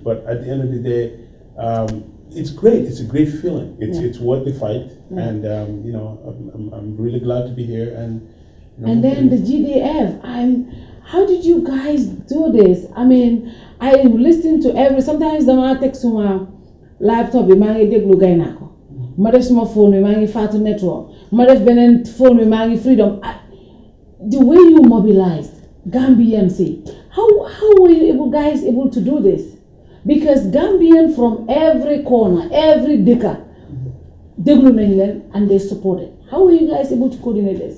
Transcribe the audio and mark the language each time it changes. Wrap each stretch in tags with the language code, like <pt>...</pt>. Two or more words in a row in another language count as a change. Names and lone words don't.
<en>But at the end of the day, it's great. It's a great feeling. It's worth the fight, and you know, I'm really glad to be here. And you know, and then the GDF. How did you guys do this? I mean, I listen to sometimes the man takes my laptop,</en> <wo>mangi deglu gaynako. Ma def suma phone, mangi Fatou network. Ma def benen phone, mangi freedom.</wo> <en>The way you mobilized Gambians, how were you guys able to do this? Because Gambian from every corner, every</en> <wo>deka, deglu nañ</wo> <en>and they support it. How were you guys able to coordinate this?</en>